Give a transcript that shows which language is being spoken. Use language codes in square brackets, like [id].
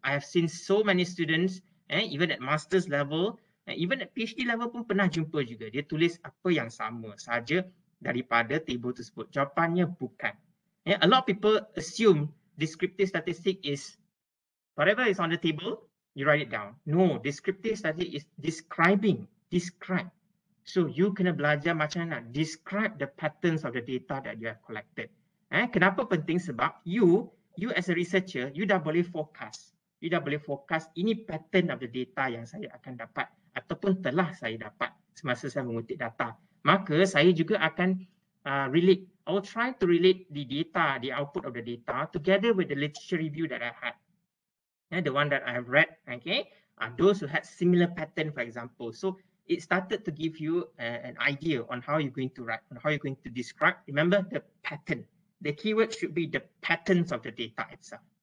[en] I have seen so many students, even at master's level, even at PhD level [ms] pun pernah jumpa juga. Dia tulis apa yang sama saja daripada table tersebut. Jawapannya bukan. [en] A lot of people assume descriptive statistic is whatever is on the table, you write it down. No, descriptive statistic is describing. Describe. So you [ms] kena belajar macam mana [en] describe the patterns of the data that you have collected. [ms] Kenapa penting? Sebab [en] you as a researcher, you [ms] dah boleh [en] forecast. [ms] You dah boleh forecast ini [en] pattern of the data [ms] yang saya akan dapat ataupun telah saya dapat semasa saya mengutip data. Maka saya juga akan relate. [en] I will try to relate the data, the output of the data together with the literature review that I had. The one that I have read, okay, those who had similar pattern, for example. So it started to give you an idea on how you're going to write, on how you're going to describe. Remember the pattern. The keyword should be the patterns of the data itself.